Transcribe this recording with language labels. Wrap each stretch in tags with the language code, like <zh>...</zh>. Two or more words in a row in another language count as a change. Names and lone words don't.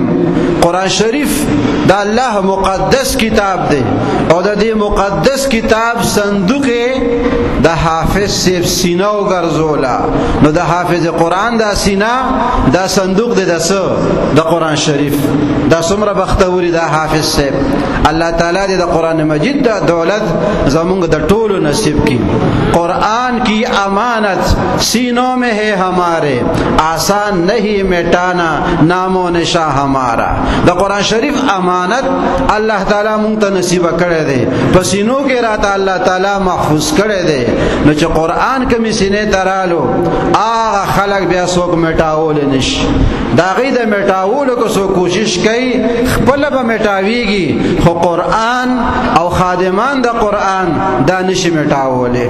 <ps>قرآن شریف د الله مقدس کتاب دی او د دې مقدس کتاب صندوق د حافظ صاحب سینه وګرځولا. نو د حافظ قرآن د سینه دا صندوق دی د قرآن شریف. دا څومره بختوري دا حافظ صاحب. الله تعالی دې د قرآن مجید د دولت زمونږ د ټولو نصیب کی.</ps> <ur>قرآن کی امانت سینوں میں ہے ہمارے، آسان نہیں مٹانا نام و نشان ہمارا.</ur> <ps>د قرآن شریف امانت الله تعالی مونږ ته نصیب کړی دی، په سینو کې راته الله تعالی محفوظ کړی دی. نو چې قرآن کمی سینې ترالو هغه خلق بیا څوک مټاول نشي. دا غي د مټاولو کو سو کوشش کوي خپل به مټاويږي، خو قرآن او خادمان د قرآن دا نشي مټاوله.</ps>